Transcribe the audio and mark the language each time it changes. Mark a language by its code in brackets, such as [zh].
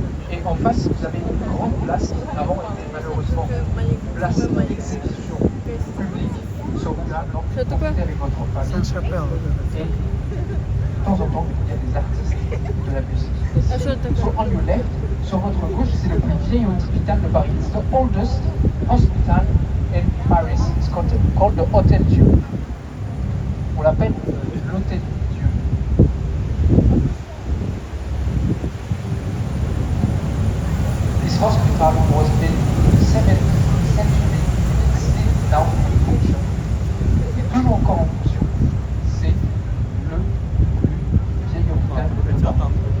[fr] Et en face, vous avez une grande place qui avant était malheureusement une place d'exécution publique sur une table avec votre femme. Saint-Chapelle. Et de temps en temps, il y a des artistes de la musique. [en] So on your left, [fr] sur votre gauche, c'est le plus vieil hôpital de Paris. [en] It's the oldest hospital in Paris. It's called the Hôtel Dieu. [fr] On l'appelle l'Hôtel Dieu. [en] This hospital was built in the 17th century. It's still now in function. [fr] Il est toujours encore en fonction. C'est le plus vieil hôpital de Paris.